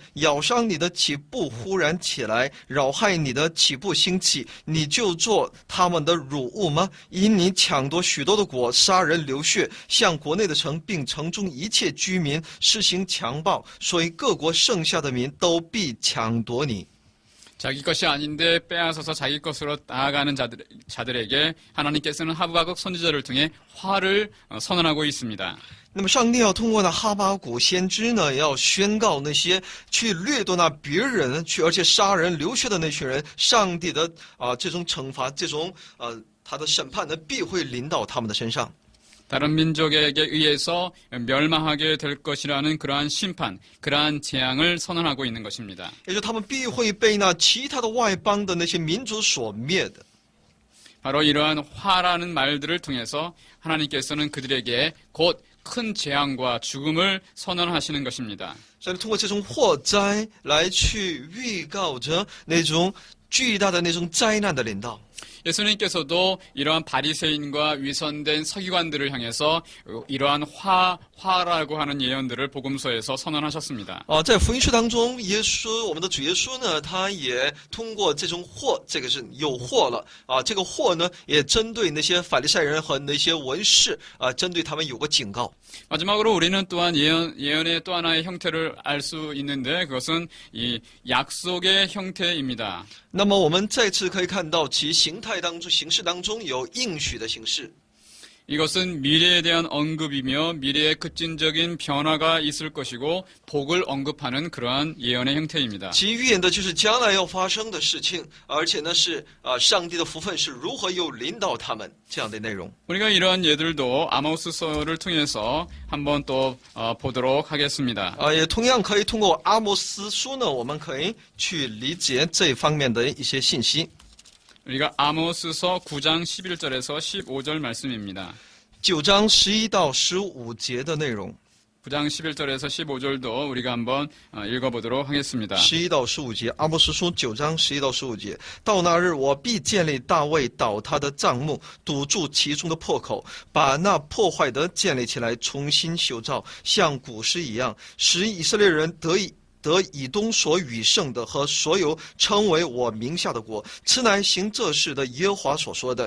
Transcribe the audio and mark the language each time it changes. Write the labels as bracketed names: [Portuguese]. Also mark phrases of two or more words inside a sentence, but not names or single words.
[Chinese] 咬伤你的岂不忽然起来？扰害你的岂不兴起？你就做他们的辱物吗？因你抢夺许多的国，杀人流血，向国内的城并城中一切居民施行强暴，所以各国剩下的民都必抢夺你。 [Korean] 자기 것이 아닌데 빼앗아서 자기 것으로 나아가는 자들에게 하나님께서는 하박국 선지자를 통해 화를 선언하고 있습니다. [Chinese] 那么上帝要通过那哈巴谷先知呢，要宣告那些去掠夺那别人而且杀人流血的那群人，上帝的这种惩罚，这种他的审判呢，必会临到他们的身上。 [Korean] 다른 민족에게 의해서 멸망하게 될 것이라는 그러한 심판, 그러한 재앙을 선언하고 있는 것입니다. [Chinese] 也就是他们必会被那其他的外邦的那些民族所灭的。 [Korean] 바로 이러한 화라는 말들을 통해서 하나님께서는 그들에게 곧 큰 재앙과 죽음을 선언하시는 것입니다. [Chinese] 所以通过这种祸灾来去预告着那种巨大的那种灾难的临到。 [Korean] 예수님께서도 이러한 바리새인과 위선된 서기관들을 향해서 이러한 화라고 하는 예언들을 복음서에서 선언하셨습니다. [Chinese] 在福音书当中，我们的主耶稣呢，他也通过这种祸，这个是有祸了这个祸呢，也针对那些法利赛人和那些文士针对他们有个警告。 [Korean] 마지막으로 우리는 또한 예언의 또 하나의 형태를 알 수 있는데 그것은 이 약속의 형태입니다. [Chinese] 那么我们再次可以看到其形式当中有应许的形式。 [Korean] 이것은 미래에 대한 언급이며 미래의 급진적인 변화가 있을 것이고 복을 언급하는 그러한 예언의 형태입니다. [Chinese] 其预言的就是将来要发生的事情，而且呢是上帝的福分是如何又临到他们这样的内容。 [Korean] 우리가 이러한 예들도 아모스서를 통해서 한번 또 보도록 하겠습니다. [Chinese] 也同样可以通过阿摩斯书呢，我们可以去理解这方面的一些信息。 [Korean] 우리가 아모스서 9장 11절에서 15절 말씀입니다. [Chinese] 9 章11到15节的内容。 [Korean] 9장 11절에서 15절도 우리가 한번 읽어보도록 하겠습니다. [Chinese] 11 到15节，阿摩斯书9章11到15节。到那日，我必建立大卫倒塌的帐幕，堵住其中的破口，把那破坏的建立起来，重新修造，像古时一样，使以色列人得以东所余剩的和所有称为我名下的国，此乃行这事的耶和华所说的。